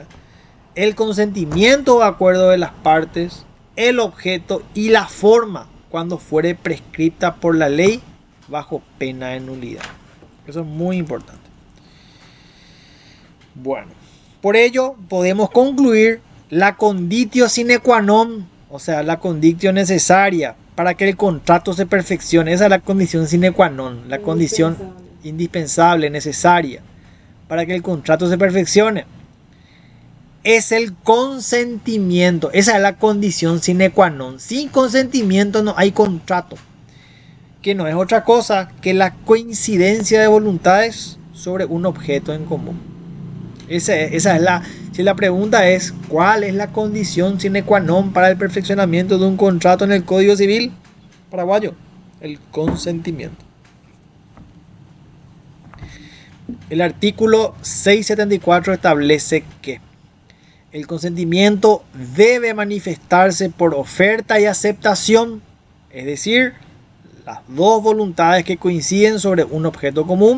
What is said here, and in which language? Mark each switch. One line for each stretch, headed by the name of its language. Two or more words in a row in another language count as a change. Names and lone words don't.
Spanish: El consentimiento o acuerdo de las partes, el objeto y la forma cuando fuere prescripta por la ley bajo pena de nulidad. Eso es muy importante. Bueno, por ello podemos concluir la
Latin: conditio sine qua non,
Spanish: o sea, la conditio necesaria para que el contrato se perfeccione. Esa es la condición
Latin: sine qua non,
Spanish: la condición indispensable, necesaria para que el contrato se perfeccione. Es el consentimiento. Esa es la condición
Latin: sine qua non.
Spanish: Sin consentimiento no hay contrato, que no es otra cosa que la coincidencia de voluntades sobre un objeto en común. Esa es la, si la pregunta es ¿cuál es la condición
Latin: sine qua non
Spanish: para el perfeccionamiento de un contrato en el Código Civil paraguayo? El consentimiento. El artículo 674 establece que el consentimiento debe manifestarse por oferta y aceptación, es decir, las dos voluntades que coinciden sobre un objeto común.